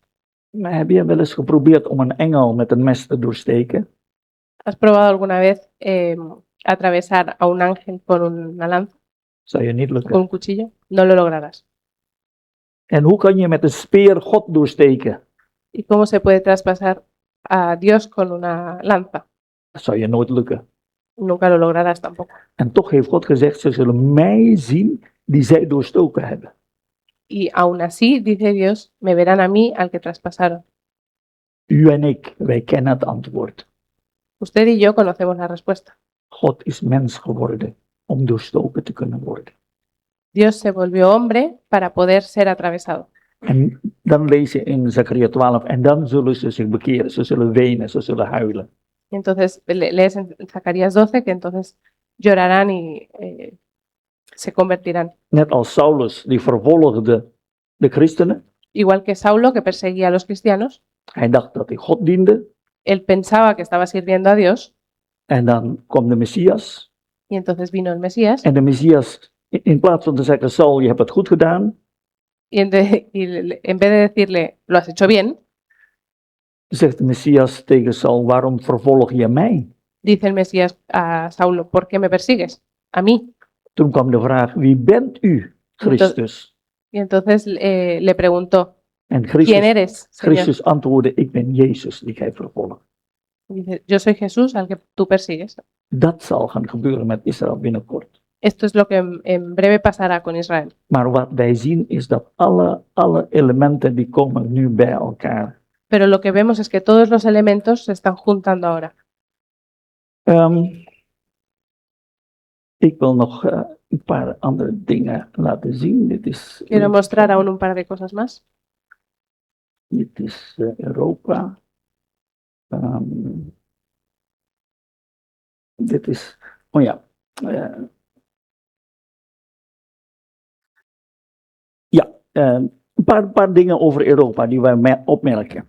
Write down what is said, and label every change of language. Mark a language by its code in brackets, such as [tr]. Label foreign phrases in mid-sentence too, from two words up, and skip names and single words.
[nl] Maar heb je wel eens geprobeerd om een engel met een mes te doorsteken? [es] ¿Has probado alguna vez atravesar a un ángel con una lanza, [nl] Zou je niet [es] con [nl] lukken. [es] un cuchillo? No lo lograrás. [nl] En hoe kan je met een speer God doorsteken? [es] ¿Y cómo se puede traspasar a Dios con una lanza? [nl] Dat zou je nooit lukken. [es] Nunca lo lograrás tampoco. [nl] En toch heeft God gezegd, ze zullen mij zien die zij doorstoken hebben. [es] Y aún así, dice Dios, me verán a mí al que traspasaron. [nl] U en ik, wij kennen het antwoord. [es] Usted y yo conocemos la respuesta. [nl] God is mens geworden om doorstoken te kunnen worden. [es] Dios se volvió hombre para poder ser atravesado. [nl] En dan lees je in Zacharia 12, en dan zullen ze zich bekeren, ze zullen wenen, ze zullen huilen. [es] Y entonces lees en Zacarías 12 que entonces llorarán y se convertirán. [nl] Net als Saulus, die vervolgde de christenen. [es] Igual que Saulo, que perseguía a los cristianos, [nl] Hij dacht dat hij God diende. [es] él pensaba que estaba sirviendo a Dios [nl] En dan kwam de Messias. [es] y entonces vino el Mesías [nl] En de Messias, in plaats van te zeggen, Saul, je hebt het goed gedaan, [es] y en vez de decirle, lo has hecho bien, [nl] zegt de Messias tegen Saul, waarom vervolg je mij? [es] dice el Mesías a Saulo, ¿por qué me persigues? A mí. [nl] Toen kwam de vraag, wie bent u, Christus? [es] Y entonces le preguntó, [nl] En [es] ¿quién [nl] Christus, [es] eres, Señor? [nl] Christus antwoordde, ik ben Jezus die gij vervolgt. [es] Dice, yo soy Jesús al que tú persigues. [nl] Dat zal gaan gebeuren met Israël binnenkort. [es] Esto es lo que en breve pasará con Israel. [nl] Maar wat wij zien is dat alle elementen die komen nu bij elkaar. [es] Pero lo que vemos es que todos los elementos se están juntando ahora. [nl] Ik wil nog een paar andere dingen laten zien. [es] Quiero mostrar aún un par de cosas más. [nl] Dit is Europa. Dit is, oh ja. Een paar dingen over Europa die wij opmerken.